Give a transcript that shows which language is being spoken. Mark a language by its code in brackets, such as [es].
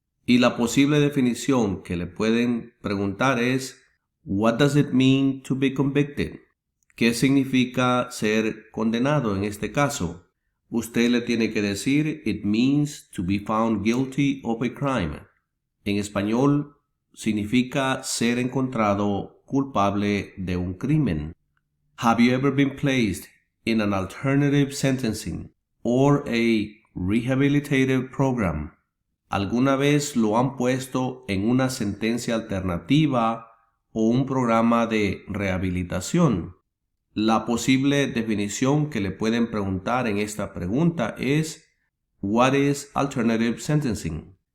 [es] Y la posible definición que le pueden preguntar es, [en] what does it mean to be convicted? [es] ¿Qué significa ser condenado en este caso? Usted le tiene que decir, [en] it means to be found guilty of a crime. [es] En español, significa ser encontrado culpable de un crimen. [en] Have you ever been placed in an alternative sentencing or a rehabilitative program? [es] ¿Alguna vez lo han puesto en una sentencia alternativa o un programa de rehabilitación? La posible definición que le pueden preguntar en esta pregunta es [en] what is alternative sentencing?